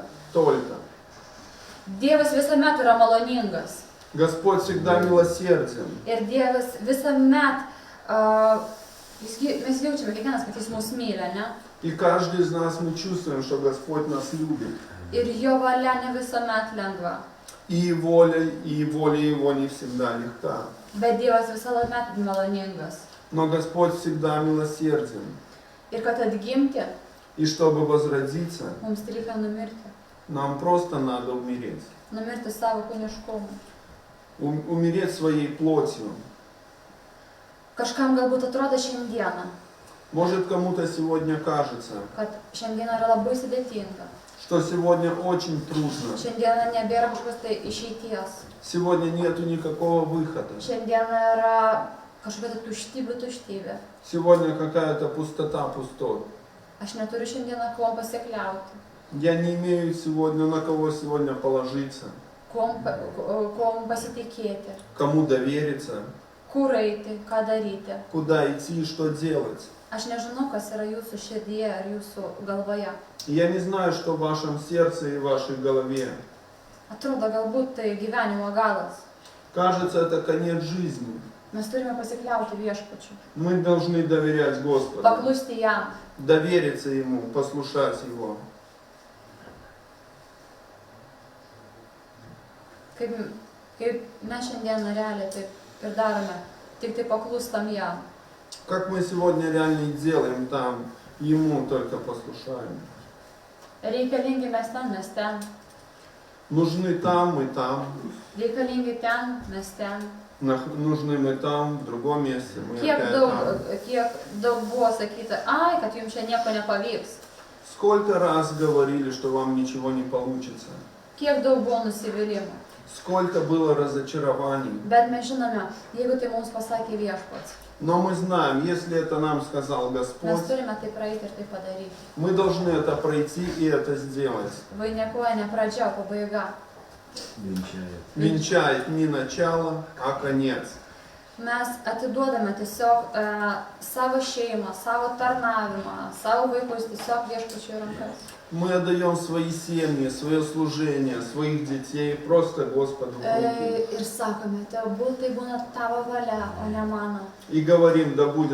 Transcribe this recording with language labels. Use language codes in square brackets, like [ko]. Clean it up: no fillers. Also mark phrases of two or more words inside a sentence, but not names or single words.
[ru] только. [lt] Dievas visuomet yra maloningas. [ru] Господь всегда милосерден. [lt] Ir Dievas visuomet, mes jaučiame kiekvienas, kad Jis mus myli, ne? [ru] И каждый из нас мы чувствуем, что Господь нас любит. [lt] Ir Jo valia ne visuomet lengva. [ru] И воля Его не всегда легка. [lt] Bet Dievas visuomet maloningas. [ru] Но Господь всегда милосерден. [lt] Ir kad atgimti, [ru] И чтобы возродиться, [lt] mums reikia numirti. [ru] нам просто надо умереть. [lt] Numirti savo kūniškumu. [ru] Умереть своей плотью. [lt] Kažkam galbūt atrodo šiandieną, [ru] Может, кому-то сегодня кажется, [lt] kad šiandieną yra labai sudėtinga. [ru] что сегодня очень трудно. [lt] Šiandieną nebėra kažkokios tai išeities. [ru] Сегодня нету никакого выхода. [lt] Šiandieną yra kažkokia tai tuštybė. [ru] Сегодня какая-то пустота, пустой. [lt] Aš neturiu šiandieną kuom pasikliauti, [ru] Я не имею сегодня на кого сегодня положиться, [lt] kuom pasitikėti, [ru] кому довериться, [lt] kur eiti, ką daryti. [ru] куда идти и что делать. [lt] Aš nežinau, kas yra jūsų širdyje ar jūsų galvoje. [ru] И я не знаю, что в вашем сердце и в вашей голове. [lt] Atrodo, galbūt tai gyvenimo galas. [ru] Кажется, это конец жизни. [lt] Mes turime pasikliauti viešpačiu, [ru] Мы должны доверять Господу, [lt] paklusti jam. [ru] довериться Ему, послушать Его. [lt] Kaip mes šiandieną realiai taip ir darome, tik tai paklūstam jam. [ru] Как мы сегодня реально и делаем там, Ему только послушаем. [lt] Reikalingi mes ten. [ru] Нужны там, мы там. [lt] Reikalingi ten, mes ten. [ru] Нужны мы там, в другом месте, мы опять там. [lt] Kiek daug buvo sakyta, ai, kad jums čia nieko nepavyks. [ru] Сколько раз говорили, что вам ничего не получится? [lt] Kiek daug buvo nusivylimų. [ru] Сколько было разочарований? [lt] Bet mes žinome, jeigu tai mums pasakė viešpats, [ru] Но мы знаем, если это нам сказал [lt] mes [ru] Господь, [lt] turime tai praeiti ir tai padaryti. [ru] мы должны это пройти и это сделать. [lt] Vainikuoja ne pradžia, o pabaiga. [ru] Венчает не начало, а конец. [lt] Mes atiduodame tiesiog savo šeimą, savo tarnavimą, savo vaikus tiesiog viešpačiui rankas. [ru] Мы отдаем свои семьи, свое служение, своих детей просто Господу в руки. [lt] Ir sakome, tegul tai būna tavo valia, o ne mano. [ru] И говорим, да будет